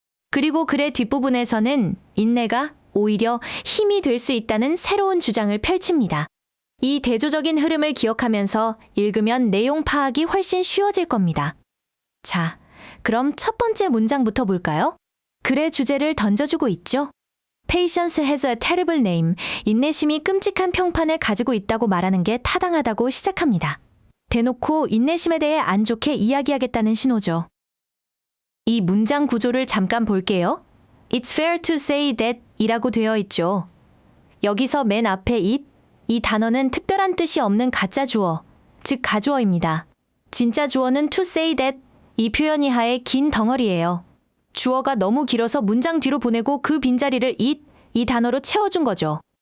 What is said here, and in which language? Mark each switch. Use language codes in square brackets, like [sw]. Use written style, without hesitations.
[ko] 그리고 글의 뒷부분에서는 인내가 오히려 힘이 될 수 있다는 새로운 주장을 펼칩니다. 이 대조적인 흐름을 기억하면서 읽으면 내용 파악이 훨씬 쉬워질 겁니다. 자, 그럼 첫 번째 문장부터 볼까요? 글의 주제를 던져주고 있죠. [en] Patience has a terrible name. [ko] 인내심이 끔찍한 평판을 가지고 있다고 말하는 게 타당하다고 시작합니다. 대놓고 인내심에 대해 안 좋게 이야기하겠다는 신호죠. 이 문장 구조를 잠깐 볼게요. [en] It's fair to say that [ko] 이라고 되어 있죠. 여기서 맨 앞에 it, 이 단어는 특별한 뜻이 없는 가짜 주어, 즉 가주어입니다. 진짜 주어는 [en] to say that, [ko] 이 표현 이하의 긴 덩어리예요. 주어가 너무 길어서 문장 뒤로 보내고 그 빈자리를 it, 이 단어로 채워준 거죠.